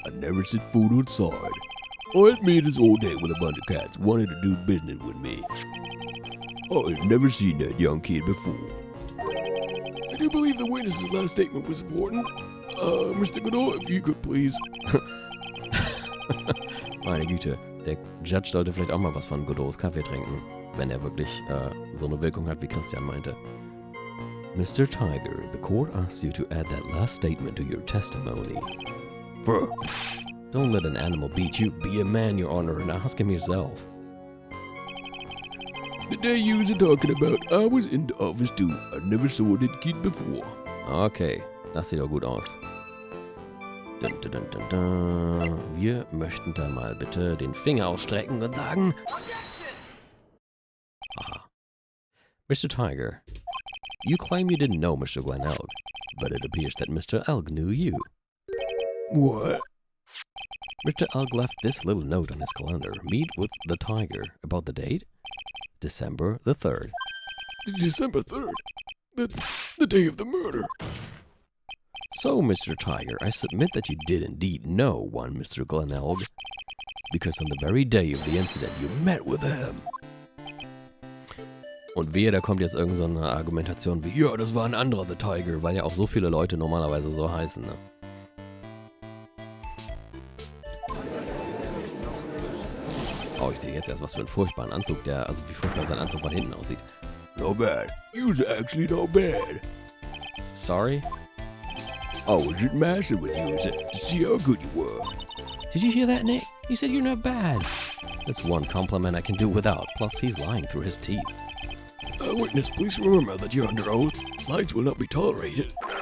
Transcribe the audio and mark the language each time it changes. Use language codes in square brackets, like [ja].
[en] I never set foot outside. I had meetings all day with a bunch of cats wanted to do business with me. I had never seen that young kid before. I do believe the witness's last statement was important. Mr. Godot, if you could please. [de] Meine Güte, der Judge sollte vielleicht auch mal was von Godots Kaffee trinken, wenn er wirklich so eine Wirkung hat, wie Christian meinte. [en] Mr. Tiger, the court asks you to add that last statement to your testimony. Bruh. Don't let an animal beat you. Be a man, Your Honor, and ask him yourself. The day you was talking about, I was in the office too. I never saw that kid before. [de] Okay, das sieht doch gut aus. Dun, dun, dun, dun, dun. Wir möchten da mal bitte den Finger ausstrecken und sagen... [en] Aha. Mr. Tiger, you claim you didn't know Mr. Glenn Elg, but it appears that Mr. Elg knew you. What? Mr. Elg left this little note on his calendar. Meet with the Tiger. About the date? December the 3rd. December 3rd? That's the day of the murder. So, Mr. Tiger, I submit that you did indeed know one Mr. Glenn Elg, because on the very day of the incident you met with him. [de] Und wehe, da kommt jetzt irgend so eine Argumentation wie, ja, das war ein anderer The Tiger, weil ja auch so viele Leute normalerweise so heißen, ne? Oh, ich sehe jetzt erst, was für einen furchtbaren Anzug also wie furchtbar sein Anzug von hinten aussieht. [en] Not bad. You was actually not bad. Sorry? I was just messing with you to see how good you were. Did you hear that, Nick? He said you're not bad. That's one compliment I can do without. Plus, he's lying through his teeth. Witness, please remember that you're under oath. Lies will not be tolerated.